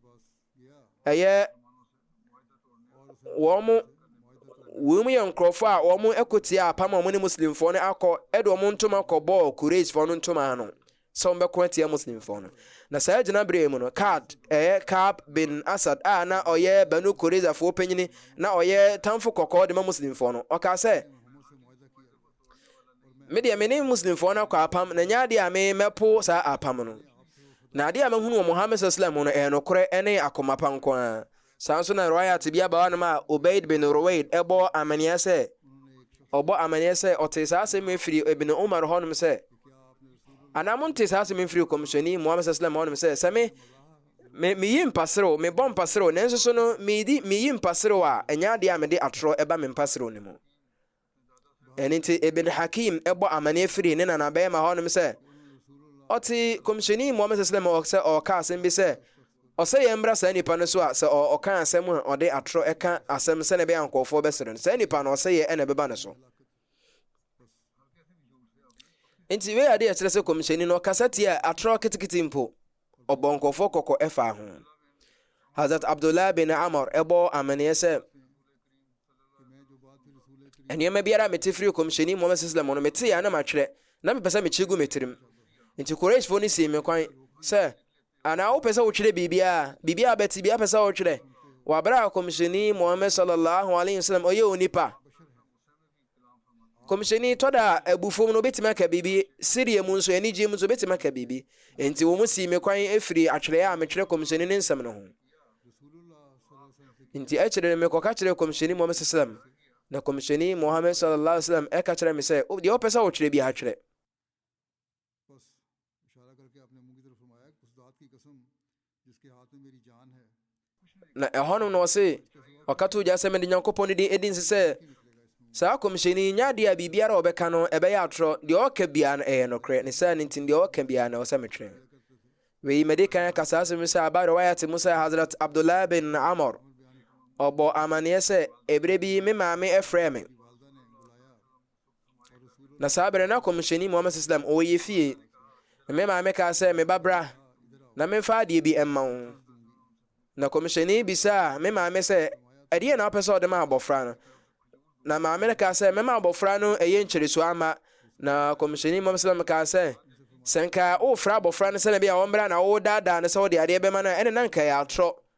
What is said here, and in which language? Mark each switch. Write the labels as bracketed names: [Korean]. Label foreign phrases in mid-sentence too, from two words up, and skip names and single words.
[Akan] wo mu yankrofo a wo mu ekotia apam mo ni Muslim fo no akọ edo mo ntoma kọbọ Kurez fo no ntoma no so mbe kwatia Muslim fo no na sa gina bre mu no Ka'b bin Asad na oye Banu Kureza fo penyini na oye tamfo kokọ de ma Muslim fo no oka se me de me ni Muslim fo no akọ apam na nya de a me mepo sa apam no na ade a mahunu wɔ Muhammad [Arabic] صلى الله عليه وسلم [Akan] no ɛnokore ɛne akoma pa nko a sanso na riwayat bi aba no ma Ubayd bin Ruwayd ɛbɔ amaniya sɛ ɔte saa asɛm efiri Ibn Umar hɔnom sɛ anamonte saa asɛm efiri komishoni Muhammad [Arabic] صلى الله عليه [Akan] wasallam hɔnom sɛ me yi mpaserew me bɔ mpaserew nanso so no me yi mpaserew a ɛnya ade a me de atoro ɛba me mpaserew ne mu ɛne nti Ibn Hakim ɛbɔ amaniya firi ne nana bɛyɛ ma hɔnom sɛ ɔte komishoni Muhammad [Arabic] صلى الله عليه وسلم [Akan] ɔka asɛm bi sɛ ɔsɛ yɛ mbra saa nipa no so a sɛ ɔka asɛm a ɔde atoro ɛka asɛm sɛ ne bɛyɛ ankɔfoɔ bɛsere no saa nipa no ɔsɛ yɛ ɛna bɛba ne so nti wei ade ɛkyerɛ sɛ komishoni no ɔkasa tie atoro kitikiti mpo ɔbɔ nkɔfoɔ kɔkɔ ɛfa ho Hazrat Abdullah bin Amr ɛbɔ amaniɛ sɛ ɛnneɛma biara mete firi komishoni Muhammad [Arabic] صلى الله عليه وسلم [Akan] no mete ya na matwerɛ na mepɛ sɛ mekyi gu metirim nti Qurayshfoɔ no sii me kwan sɛ ana wopɛ sɛ wotwerɛ biribiaa bɛte bia pɛ sɛ wotwerɛ wabra komishoni Muhammad [Arabic] صلى الله عليه وسلم [Akan] ɔyɛ onipa komishoni tɔda abufom no obɛtumi aka biribi Syria mu nso anigye mu nso obɛtumi aka biribi enti wɔ mu sii me kwan ɛfiri atwerɛ a metwerɛ komishoni ne nsɛm no ho nti ɛkyerɛ me kɔka kyerɛ komishoni Muhammad [Arabic] صلى الله عليه وسلم [Akan] na komishoni Muhammad [Arabic] صلى الله عليه وسلم [Akan] ɛka kyerɛ me sɛ deɛ wopɛ sɛ wotwerɛ bi atwerɛ na ɛhɔnom na ɔse ɔka to gya sɛ mede Nyankopɔn no din ɛdi nse sɛ saa komishoni nya deɛ a biribiara ɔbɛka no ɛbɛyɛ atorɔ deɛ ɔka biara no ɛyɛ nokorɛ ne sɛ ne ntim deɛ ɔka biara no ɛwɔ sɛ metwerɛ wei mede kan ka saa asɛm sɛ aba riwayat mu sɛ Hazrat Abdullah bin Amr ɔbɔ amaneɛ sɛ ɛberɛ bi me maame ɛfrɛ me na saa berɛ na komishoni Muhammad [Arabic] صلى الله عليه وسلم [Akan] ɔyɛ fie me maame kaa sɛ me babra na memfa adeɛ bi ɛmma wo na komishoni bisa me maame sɛ ɛdeɛ na wopɛ sɛ ɔde ma abɔfra no na maame no kaa sɛ mɛma abɔfra no ɛyɛ nkyerɛsu ama na komishoni Muhammad [Arabic] صلى الله عليه وسلم [Akan] kaa sɛ nka wofra abɔfra no sɛ na bi a wɔmmra na wodaadaa no sɛ wode adeɛ bɛma no ɛne na nka yɛ atorɔ